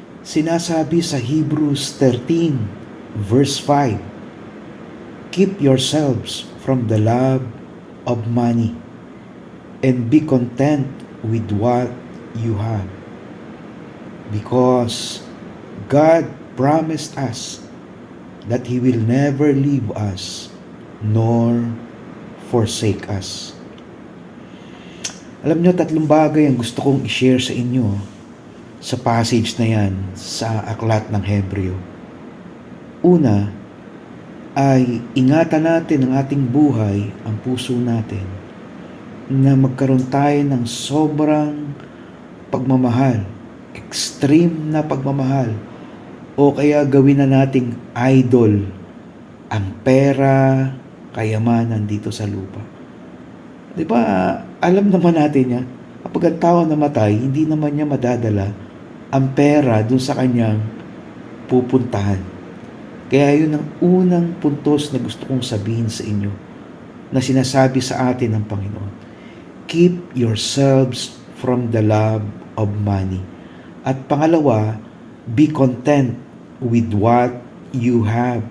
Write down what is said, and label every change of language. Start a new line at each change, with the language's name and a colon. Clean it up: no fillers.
Filipino: Sinasabi sa
English: Hebrews 13 verse 5, keep yourselves from the love of money and be content with what you have. Because God promised us that He will never leave us nor forsake us.
Filipino: Alam nyo, tatlong bagay ang gusto kong i-share sa inyo sa passage na yan sa Aklat ng Hebreo. Una, ay ingatan natin ang ating buhay, ang puso natin, na magkaroon tayo ng sobrang pagmamahal, extreme na pagmamahal, o kaya gawin na nating idol ang pera, kayamanan dito sa lupa. Di ba, alam naman natin yan, kapag ang tao namatay, hindi naman niya madadala ang pera dun sa kanyang pupuntahan. Kaya yun ang unang puntos na gusto kong sabihin sa inyo na sinasabi sa atin ng Panginoon.
English: Keep yourselves from the love of money.
Filipino: At pangalawa,
English: be content with what you have.